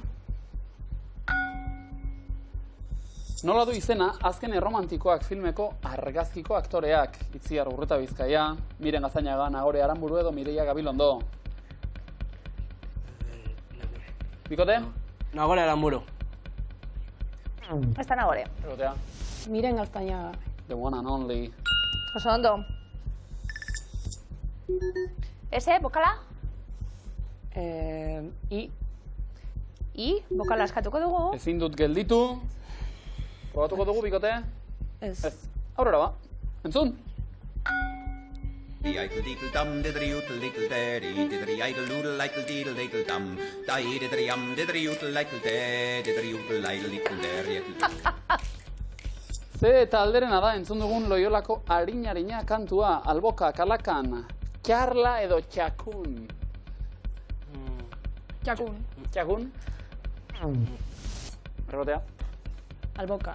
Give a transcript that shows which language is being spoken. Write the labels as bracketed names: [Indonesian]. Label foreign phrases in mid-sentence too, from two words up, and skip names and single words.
[Basque] Nola du izena azken erromantikoak filmeko argazkiko aktoreak. Itziar Urreta Bizkaia, Miren Gazainaga, Nagore Aranburu edo Mireia Gabilondo. Bikote? Nagore Aranburu. Ez da Nagore. Egotea. Miren Gaztainaga. [English] The one and only. [Basque] Oso ondo. Eze, bokala? I. I, bokala askatuko dugu. Ezin dut gelditu. Probatuko dugu, bikote? Ez. Ez. Aurrera ba. Entzun? Diddle-diddle-dum, diddle-yoodle-diddle-daddy, diddle-yiddle-doodle-liddle-diddle-diddle-dum, di-diddle-yum-diddle-yoodle-like-le-day, diddle-yoodle-liddle-diddle-daddy. Ze eta alderena da entzun dugun Loiolako Arina kantua, Alboka, Kalakan, Txarla edo Txakun. Txakun. Txakun? Errotea. Alboka.